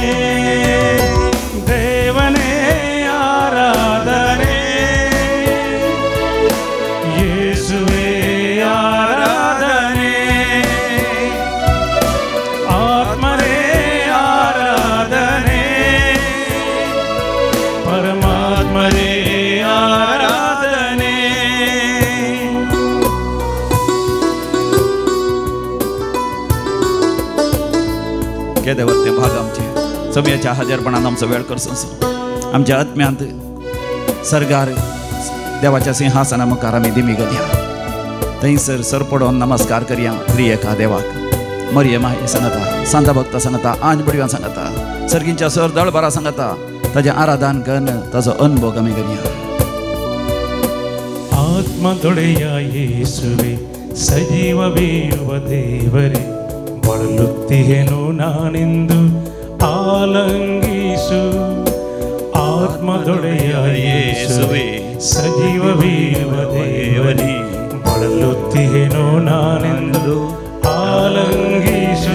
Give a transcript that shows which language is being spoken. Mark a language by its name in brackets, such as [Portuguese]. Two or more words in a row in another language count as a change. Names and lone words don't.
[Kannada] ದೇವನೇ ಆರಾಧನೆ ಯೇಸುವೆ ಆರಾಧನೆ. ಆತ್ಮರೇ ಆರಾಧನೆ ಪರಮಾತ್ಮರೇ ಆರಾಧನೆ. [Konkani] केदेवरते भाग आमचे समेच्या हजरपणान आमचो वेळ करचो. आमच्या आत्म्यांत सर्गार देवाच्या सिंहासना मुखार आमी दिमी घालया. थंयसर सरपडोन नमस्कार करया त्रिएका देवाक. मरियम माय सांगता, सांता भक्त सांगता, आंज बडव्यां सांगता, सर्गींच्या सर दळबारा सांगता, ताजें आराधन करन ताजो अनुभव आमी करया. [Kannada] ಆತ್ಮದೊಡೆಯ ಯೇಸುವೆ ಸಜೀವ ಬೀಳುವ ದೇವರೇ ಬಳಲುತ್ತಿಹೆನು ನಾನೆಂದು ಆಲಂಗಿಸು. ಆತ್ಮದೊಡೆಯ ಯೇಸುವೆ ಸಜೀವ ಬೀಳುವ ದೇವರೇ ಬಳಲುತ್ತಿಹೆನು ನಾನೆಂದು ಆಲಂಗಿಸು.